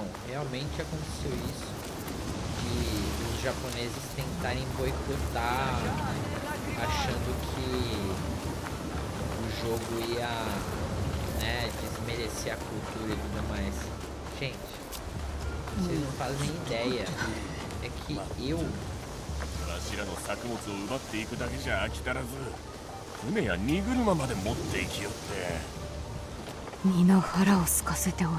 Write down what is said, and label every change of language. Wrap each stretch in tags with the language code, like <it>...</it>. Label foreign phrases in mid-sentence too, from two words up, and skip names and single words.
<pt>Realmente aconteceu isso. De os japoneses tentarem boicotar, achando que o jogo ia né, desmerecer a cultura e tudo mais. Gente, vocês não fazem ideia. É que eu...</pt> <ja>わしらの作物を奪っていくだけじゃ飽き足らず、船や荷車まで持っていきよって。皆腹を空かせておる。</ja>